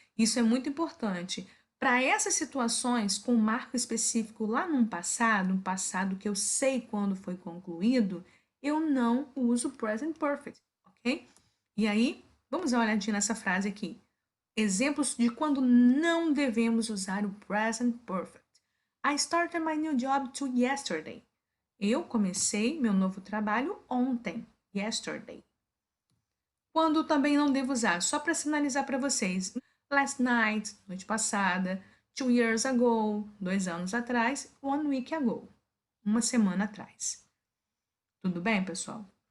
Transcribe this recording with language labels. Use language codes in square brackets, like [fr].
[pt] Isso é muito importante. Para essas situações com marco específico lá num passado, um passado que eu sei quando foi concluído, eu não uso present perfect, ok? E aí, vamos dar uma olhadinha nessa frase aqui. Exemplos de quando não devemos usar o present perfect. [en] I started my new job yesterday. [pt] Eu comecei meu novo trabalho ontem, yesterday. Quando também não devo usar, só para sinalizar para vocês. [en] Last night, [pt] noite passada. [en] 2 years ago, [pt] 2 anos atrás. [en] 1 week ago, [pt] uma semana atrás. Tudo bem, pessoal?